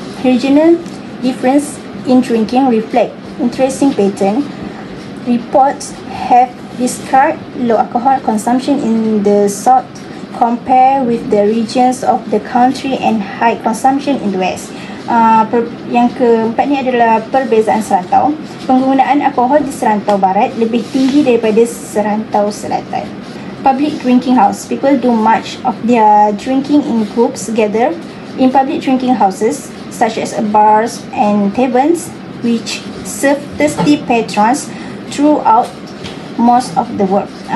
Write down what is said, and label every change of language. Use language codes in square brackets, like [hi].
[en] Regional difference in drinking reflect interesting pattern. Reports have described low alcohol consumption in the south compared with the regions of the country and high consumption in the west. [ms] Yang keempat ni adalah perbezaan serantau. Penggunaan alkohol di serantau barat lebih tinggi daripada serantau selatan. [en] Public drinking house. People do much of their drinking in groups together in public drinking houses such as bars and taverns, which serve thirsty patrons throughout most of the world.